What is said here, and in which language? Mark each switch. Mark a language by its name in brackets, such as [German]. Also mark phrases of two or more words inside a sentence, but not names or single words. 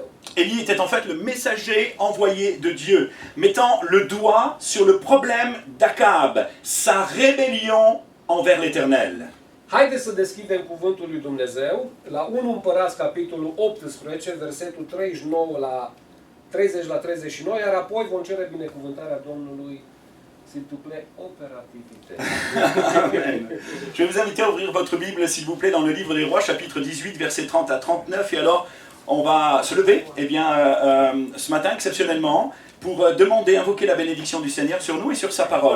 [French] Élie était en fait le messager envoyé de Dieu, mettant le doigt sur le problème d'Akab, sa rébellion envers l'Éternel. [Romanian] Haideți să deschidem cuvântul lui Dumnezeu la 1 Împărați, capitolul 18, versetul 39 la 30 la 39, iar apoi vom cere binecuvântarea Domnului, [French] s'il vous plaît, operativité. Je vais vous inviter à ouvrir votre Bible, s'il vous plaît, dans le livre des Rois, chapitre 18, versets 30 à 39. Et alors, on va se lever, eh bien, ce matin, exceptionnellement, pour demander, invoquer la bénédiction du Seigneur sur nous et sur sa parole.